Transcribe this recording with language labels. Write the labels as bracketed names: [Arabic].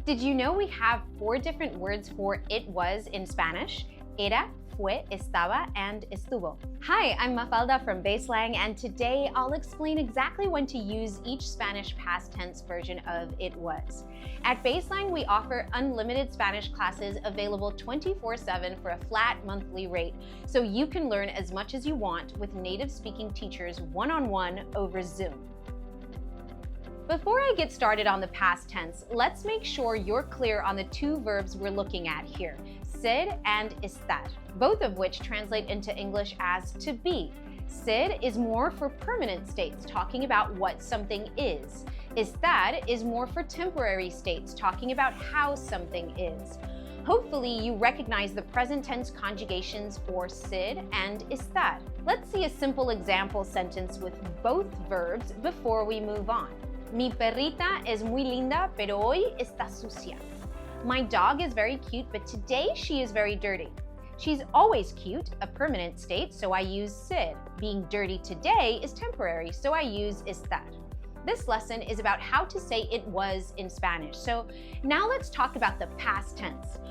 [English] Did you know we have 4 different words for it was in Spanish? Era, fue, estaba, and estuvo. Hi, I'm Mafalda from BaseLang, and today I'll explain exactly when to use each Spanish past tense version of it was. At BaseLang, we offer unlimited Spanish classes available 24/7 for a flat monthly rate, so you can learn as much as you want with native-speaking teachers one-on-one over Zoom. Before I get started on the past tense, let's make sure you're clear on the 2 verbs we're looking at here, ser and estar, both of which translate into English as to be. Ser is more for permanent states, talking about what something is. Estar is more for temporary states, talking about how something is. Hopefully, you recognize the present tense conjugations for ser and estar. Let's see a simple example sentence with both verbs before we move on. [Spanish] Mi perrita es muy linda, pero hoy está sucia. [English] My dog is very cute, but today she is very dirty. She's always cute, a permanent state, so I use ser. Being dirty today is temporary, so I use estar. This lesson is about how to say it was in Spanish. So now let's talk about the past tense.